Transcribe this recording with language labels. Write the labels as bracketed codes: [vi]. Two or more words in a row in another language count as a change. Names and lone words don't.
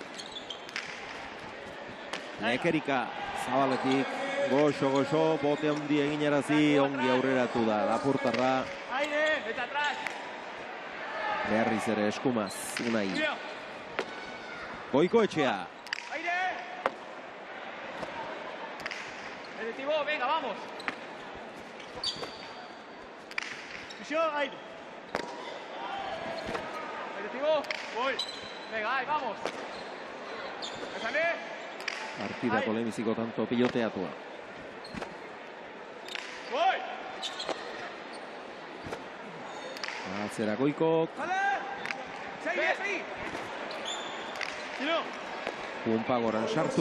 [eu] Lekerika zabaletik, goxo, bote handi eginarazi, ongi aurreratu da, Lapurtarra. Berriz ere eskumaz, Unai. Goikoetxea. [es] Venga, vamos. [eu] Aire. [es] Voy. Venga, ahí, vamos. [eu] Partidako lehenbiziko tanto piloteatua. [es] Voy. [eu] Atzera Goikok. Pumpa goran sartu.